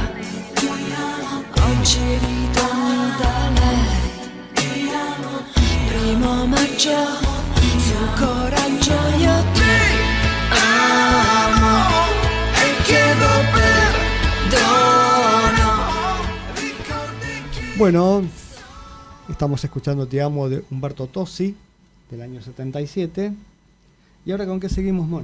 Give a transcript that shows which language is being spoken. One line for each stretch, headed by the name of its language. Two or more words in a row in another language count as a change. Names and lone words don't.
Italian: Oggi ritorni da lei. Primo maggio, sul coraggio io ti amo e chiedo perdono.
Spanish: Bueno, estamos escuchando Te amo de Umberto Tozzi, del año 77. ¿Y ahora con qué seguimos, Mona?